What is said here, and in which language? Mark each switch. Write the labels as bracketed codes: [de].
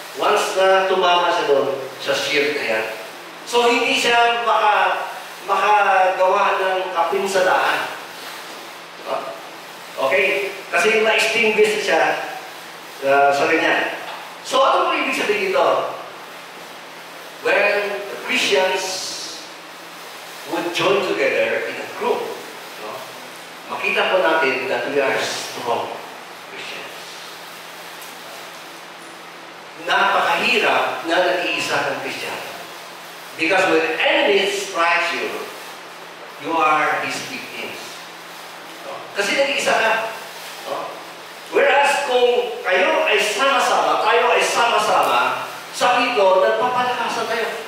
[tl] Once na tumama siya doon, sa shield na yan. So, hindi siya makagawa ng kapinsadaan. Okay? Kasi ma-extinguish siya sa ganyan. So, ano po ibig sabihin dito? [en] When the Christians would join together in a group, no? [tl] Makita po natin [en] that we are strong Christians. [tl] Napakahirap na nag-iisa ng Christian. [en] Because when the enemy strikes you, you are his victims. [tl] No? Kasi nag-iisa ka. No? Whereas kung kayo ay sama-sama, tayo ay sama-sama, sabi ito, nagpapalakasan tayo.